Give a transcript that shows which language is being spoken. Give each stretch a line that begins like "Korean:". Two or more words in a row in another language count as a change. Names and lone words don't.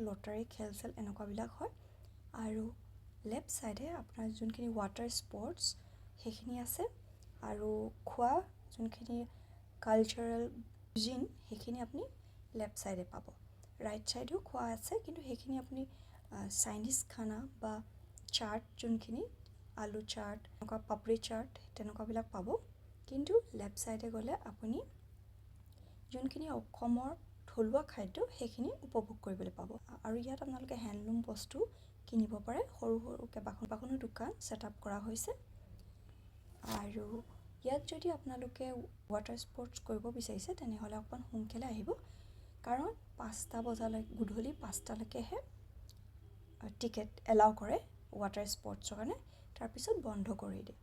Assamese: লটাৰী খেল চেল এনেকুৱা বিলাক হয় আৰু
English: left side
Assamese: এ আপোনাৰ যিখিনি
English: water sports
Assamese: হেখিনি আছে আৰু খোৱা যিখিনি
English: cultural cuisine
Assamese: হেখিনি আপুনি
English: left side
Assamese: এ পাব
English: right side
Assamese: এ খোৱা আছে কিন্তু হেখিনি আপুনি Chinese খানা বা চাট যিখিনি আলু চাট নকা পাপড়ী চাট তেনেকুৱা বিলাক পাব কিন্তু
English: left side
Assamese: গলে আপুনি যিখিনি অসমৰ থলুৱা খাদ্য হেখিনি উপভোগ কৰিবলৈ পাব আৰু ইয়াত আপোনালোকে হ্যান্ডলুম বস্তু কিনিব পাৰে সৰু সৰু কেবাখনো দোকান সেটআপ কৰা হৈছে আৰু ইয়াত যদি আপোনালোকে
English: water sports
Assamese: কৰিব বিচাৰিছে তেনে হলে অকন সোনকালে আহিব কাৰণ 5টা বজালৈ গুধলি 5টা লৈকেহে টিকেট এলাউ কৰে
English: water sports
Assamese: কাৰণে তাৰ পিছত বন্ধ কৰি দিয়ে